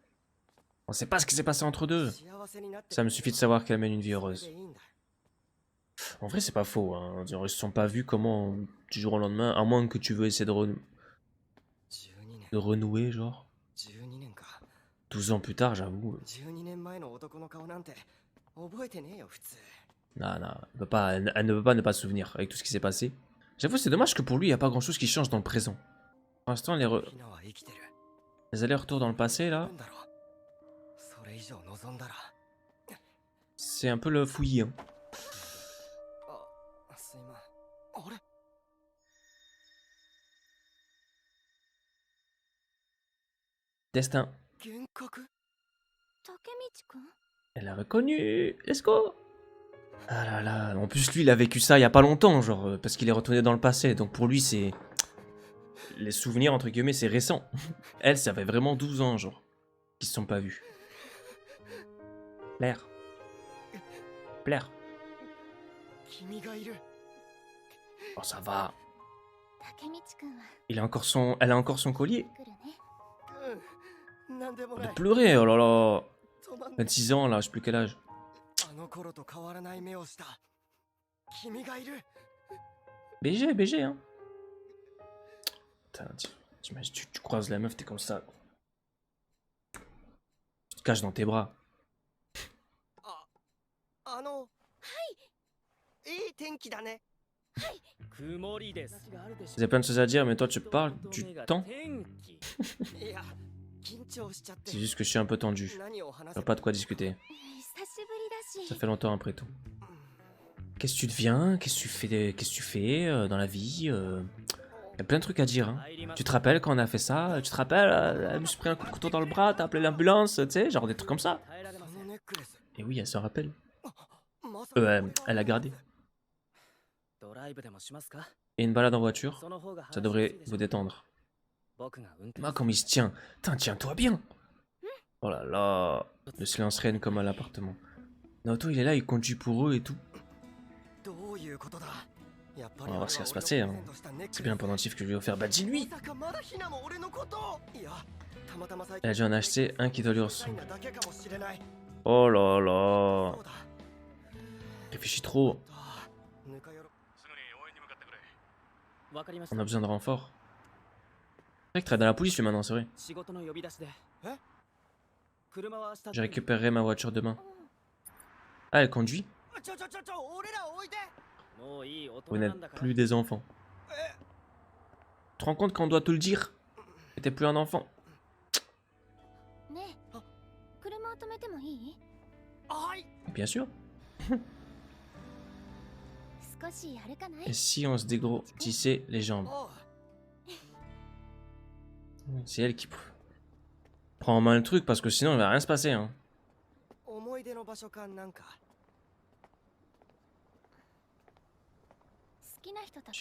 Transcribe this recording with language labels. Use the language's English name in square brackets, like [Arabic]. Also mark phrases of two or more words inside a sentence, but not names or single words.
[French] On sait pas ce qui s'est passé entre deux. Ça me suffit de savoir qu'elle mène une vie heureuse. En vrai, c'est pas faux. Hein. Ils se sont pas vus comment du jour au lendemain, à moins que tu veux essayer de renouer, genre. [Japanese] 12 年か。 [French] 12 ans plus tard, j'avoue. [Japanese] 12 年前の男の顔なんて覚えてねえよ普通。 [French] Non, non, elle ne peut pas ne pas se souvenir avec tout ce qui s'est passé. J'avoue, c'est dommage que pour lui, il n'y a pas grand chose qui change dans le présent. Pour l'instant, [Japanese] ヒナは生きてる。 [French] les allers-retours dans le passé, là, [Japanese] なんだろう。それ以上望んだら。 [French] c'est un peu le fouillis. Hein. [Japanese] あ、すいまん。あれ [French] Destin. [Japanese] 幻覚竹道くん [French] Elle l'a reconnu. [English] Let's go. [French] Ah là là. En plus, lui, il a vécu ça il y a pas longtemps, genre, parce qu'il est retourné dans le passé. Donc pour lui, c'est... Les souvenirs, entre guillemets, c'est récent. Elle, ça fait vraiment 12 ans, genre, qu'ils se sont pas vus. Blair. Blair. [Japanese] 君がいる。 [French] Oh, ça va. [Japanese] 竹道くんは [French] Elle a encore son collier. [Japanese] 来るね。うん。なんでもな [French] De [Japanese] い。 [French] pleurer, oh là là. [Japanese] 止まんない。 [French] 26 ans, là, je sais plus quel âge. [Japanese] あの頃と変わらない目をした。君がいる。 [French] BG, BG, hein. Putain, tu croises la meuf, t'es comme ça. Tu te caches dans tes bras. [Japanese] あの。はい。いい天気だね。曇りです。 [French] Vous avez plein de choses à dire, mais toi, tu parles du temps. [Japanese] いや、緊張しちゃって。 [French] C'est juste que je suis un peu tendu. [Japanese] 何を話 [French] T'as [Japanese] せ [French] pas de quoi discuter. [Japanese] 久しぶりだ [French] Ça [Japanese] し。 [French] fait longtemps après tout. Qu'est-ce que tu deviens? Qu'est-ce que tu fais dans la vie? Y a plein de trucs à dire. Hein. Tu te rappelles quand on a fait ça? Tu te rappelles? Elle me suis pris un coup de couteau dans le bras, t'as appelé l'ambulance, tu sais, genre des trucs comme ça. [Japanese] このネックレス。 [French] Et oui, elle se rappelle. [Japanese] まさか [French] Elle a gardé. [Japanese] ドライブでもしますか？ [French] Et une balade en voiture, [Japanese] その方が [French] ça devrait vous détendre. [Japanese] 僕が運転 [French] Ah, comme il se tient. Putain, tiens-toi bien. Oh là là. Le silence règne comme à l'appartement. Naoto, il est là, il conduit pour eux et tout. [Japanese] どういうことだ？やっぱり [French] On va voir ce qui va se passer. Hein. C'est bien le pendentif que je lui ai offert. Bah, dis-lui. [Japanese] まさかまだヒナも俺のこといや、たまたま最 [French] Elle a dû en acheter un qui doit lui [Japanese] 近 [French] ressembler. [Japanese] だけかもしれない。 [French] Oh là là. [Japanese] そうだ。 [French] Réfléchis trop. ぬかよろ。 [Japanese] すぐに応援に向かってくれ。わかりまし [French] On [Japanese] た。 [French] a besoin de renfort. C'est vrai que tu travailles dans la police, lui, maintenant, c'est vrai. [Japanese] 仕事の呼び出しで。え？車は明日。 [French] Je récupérerai ma voiture demain. Ah, elle conduit? [Japanese] ちょ、俺ら置いて。もういい大 [French] Vous [Japanese] 人な [French] n'êtes [Japanese] んだから。 [French] plus des enfants. Tu te rends compte qu'on doit te le dire? Que t'es plus un enfant. [Japanese] ねえ、車を止めてもいい？はい。 [French] Bien sûr. [Japanese] 少し歩かない？ [French] Et si on se dégrossissait les jambes? [Japanese] おう。 [French] C'est elle qui prend en main le truc parce que sinon il va rien se passer. Hein. [Japanese] 思い出の場所かなんか。好きな人と